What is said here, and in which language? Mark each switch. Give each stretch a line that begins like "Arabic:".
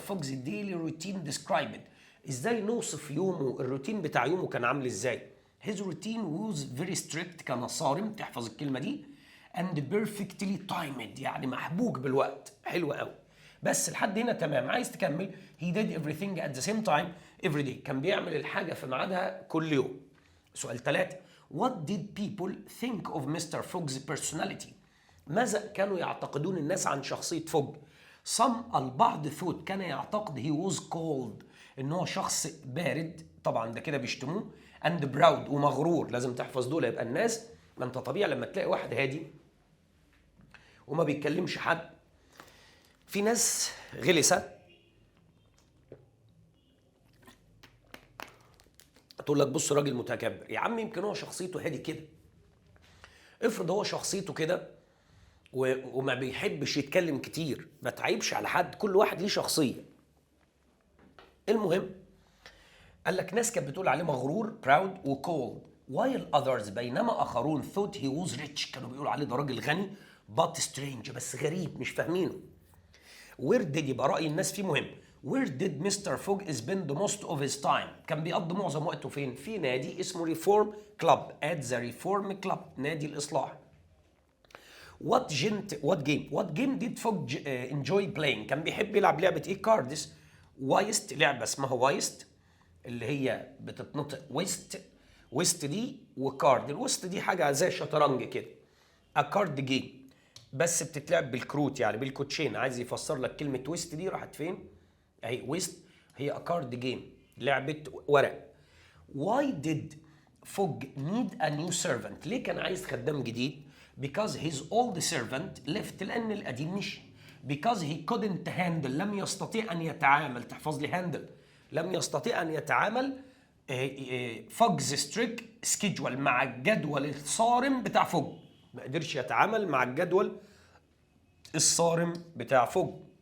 English: Fogg's daily routine described؟
Arabic: ازاي نوصف يومه، الروتين بتاع يومه كان عامل ازاي؟
English: his routine was very strict،
Arabic: كان صارم، تحفظ الكلمة دي.
English: and perfectly timed،
Arabic: يعني محبوك بالوقت. حلو قوي. بس لحد هنا تمام. عايز تكمل
English: he did everything at the same time every day،
Arabic: كان بيعمل الحاجة في ميعادها كل يوم. سؤال 3.
English: what did people think of Mr.
Arabic: Fogg's personality؟ ماذا كانوا يعتقدون الناس عن شخصية فوج؟ البعض thought، كان يعتقد
English: he was cold،
Arabic: ان هو شخص بارد، طبعا ده كده بيشتموه.
English: and proud،
Arabic: ومغرور. لازم تحفظ دول. يبقى الناس، ما انت طبيعي لما تلاقي واحد هادي وما بيتكلمش حد، في ناس غلسة تقول لك بص راجل متكبر. يا عم يمكن هو شخصيته هادي كده. افرض هو شخصيته كده وما بيحبش يتكلم كتير، ما تعيبش على حد، كل واحد ليه شخصية. المهم قال لك ناس كانت بتقول عليه مغرور proud وcold
English: while others،
Arabic: بينما آخرون
English: thought he was rich،
Arabic: كانوا بيقولوا عليه ده راجل غني
English: but strange،
Arabic: بس غريب مش فاهمينه. where did، يبقى رأي الناس فيه مهم.
English: where did Mr. Fogg spend most of his time؟
Arabic: كان بيقضي معظم وقته فين؟ في نادي اسمه Reform Club،
English: at the Reform Club،
Arabic: نادي الإصلاح.
English: what game did Fogg enjoy playing؟
Arabic: كان بيحب يلعب لعبة ايه؟ كاردز. وايست، لعبة اسمها وايست اللي هي بتتنطق ويست دي، وكارد. الويست دي حاجة زي شطرنج كده،
English: a card game،
Arabic: بس بتتلعب بالكروت يعني بالكوتشين. عايز يفسر لك كلمة ويست دي راحت فين؟ اهي ويست هي
English: a card game،
Arabic: لعبة ورق.
English: why did Fogg need a new servant؟
Arabic: ليه كان عايز خدام جديد؟
English: because his old servant left،
Arabic: لأن القديم مشي.
English: because he couldn't handle،
Arabic: لم يستطيع أن يتعامل. تحفظ لي handle، لم يستطيع أن يتعامل
English: Fogg's strict schedule،
Arabic: مع الجدول الصارم بتاع فوج. ما قدرش يتعامل مع الجدول الصارم بتاع فوج.